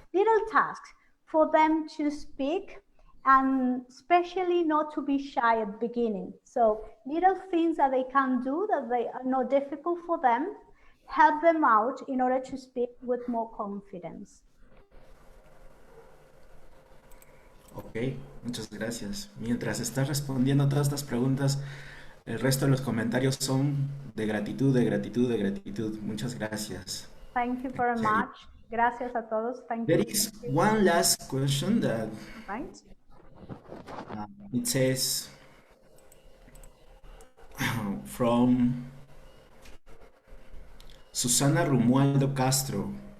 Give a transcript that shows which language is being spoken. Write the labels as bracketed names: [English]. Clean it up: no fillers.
[English] Little tasks for them to speak, and especially not to be shy at the beginning. So little things that they can do that they are not difficult for them, help them out in order to speak with more confidence. [Spanish] Ok, muchas gracias. Mientras estás respondiendo todas estas preguntas, el resto de los comentarios son de gratitud, de gratitud, de gratitud. Muchas gracias. [English] Thank you very much. [Spanish] Gracias a todos. [English] Thank There you. is one last question that Right. It says from Susana Romualdo Castro.